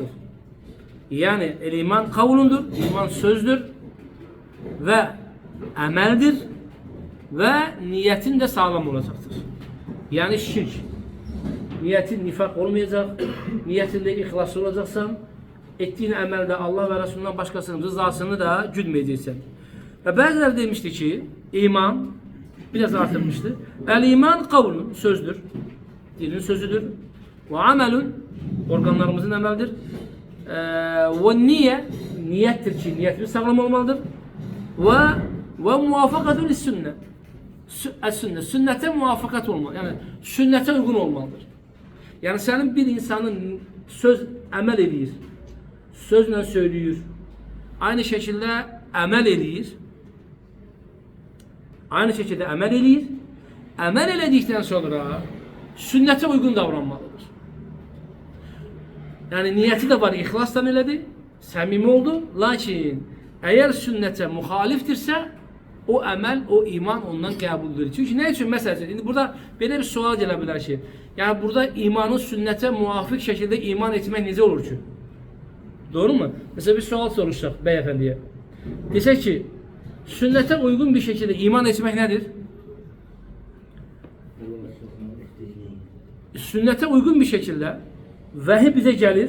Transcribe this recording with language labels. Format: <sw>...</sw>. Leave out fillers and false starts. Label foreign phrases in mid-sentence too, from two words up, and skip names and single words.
<tr>Yani el-iman kavlundur, iman sözdür ve ameldir ve niyetin de sağlam olacaktır. Yani şirk. Niyetin nifak olmayacak, niyetinde ihlaslı olacaksan, ettiğin</tr> <az>əməldə Allah və Resulündən başqasının rızasını da güdməyəcəksən. Və bəziləri demişdi ki, iman biraz artırmışdı.</az> <ar>El-iman kavlun,</ar> <tr>sözdür. Dilin sözüdür. Ve amelun, organlarımızın əməldir. Ve niye, niyettir ki, niyetimiz sağlam olmalıdır.</tr> <ar>Ve muvafakatul sünnet.</ar> <tr>Sünnet, sünnete muvaffakat olmalı. Yani sünnete uygun olmalıdır. Yani senin bir insanın</tr> <az>söz əməl edir,</az> <tr>sözlə söylüyor, aynı şekilde</tr> <az>əməl edir,</az> <tr>aynı şekilde</tr> <az>əməl edir, əməl elədikdən sonra</az> <tr>sünnete uygun davranmalıdır. Yani niyeti de var,</tr> <az>ihlasla elədi, səmimi oldu, lakin eğer sünnete muhaliftirsə, o əməl, o iman ondan qəbuldur.</az> <tr>Çünkü ne için mesela,</tr> <az>indi burada belə bir sual gələ bilər ki, yani burada imanın</az> <tr>sünnete muvafık şekilde</tr> <az>iman etmək necə olur ki?</az> <tr>Doğru mu? Mesela</tr> <az>bir sual soruşsak</az> <tr>beyefendiye. Desək ki, sünnete uygun bir şekilde iman etmek nedir? Sünnete uygun bir şekilde vahiy bize gelir.</tr>